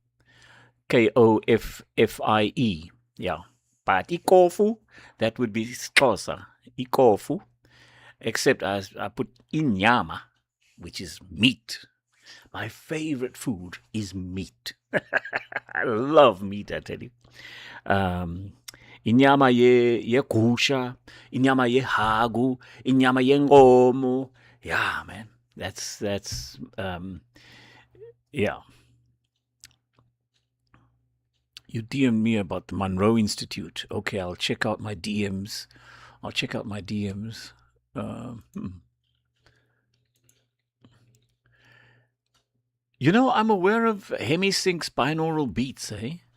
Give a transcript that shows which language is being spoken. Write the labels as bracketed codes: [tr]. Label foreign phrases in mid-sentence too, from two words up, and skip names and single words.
[en] Kofie. Yeah. But ikofu, that would be Xhosa. Ikofu. Except I put inyama, which is meat. My favorite food is meat. I love meat, I tell you. [xh] Inyama yegusha, inyama yehagu, inyama yenkomo. [en] Yeah, man. That's yeah. You DM me about the Monroe Institute. Okay, I'll check out my DMs. You know, I'm aware of hemisync binaural beats, eh?